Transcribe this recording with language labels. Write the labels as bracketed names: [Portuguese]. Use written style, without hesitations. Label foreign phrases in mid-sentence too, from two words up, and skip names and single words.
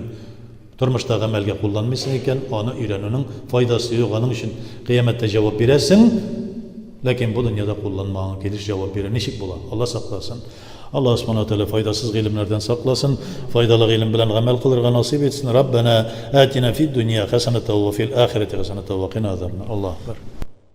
[Tatar] Тормышта гамәлгә кулланмыйсың икән, аны өйрәнүнең файдасы юк, аның өчен кыямәттә җавап бирәсең. Ләкин бу дөньяда кулланмаган килеш җавап бирә. Ничек була? Алла сакласын. Алла [Arabic] سبحانه وتعالى [Tatar] файдасыз гыйлемнәрдән сакласын, файдалы гыйлем белән гамәл кылырга насыйп етсен. [Arabic] ربنا آتنا في الدنيا حسنة وفي الآخرة حسنة وقنا عذابنا. الله أكبر.